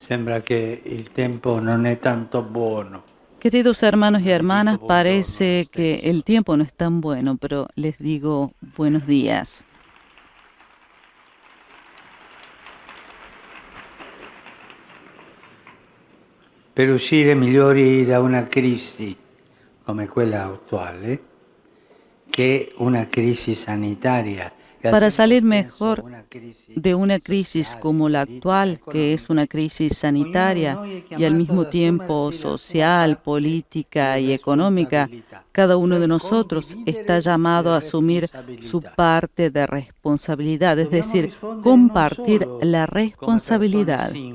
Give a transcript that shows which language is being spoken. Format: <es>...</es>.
<it>Sembra che il tempo non è tanto buono.</it> <es>Queridos hermanos y hermanas, parece que el tiempo no es tan bueno, pero les digo buenos días.</es> <it>Per uscire migliori da una crisi come quella attuale, che è una crisi sanitaria.</it> <es>Para salir mejor de una crisis como la actual, que es una crisis sanitaria y al mismo tiempo social, política y económica, cada uno de nosotros está llamado a asumir su parte de responsabilidad, es decir, compartir la responsabilidad.</es>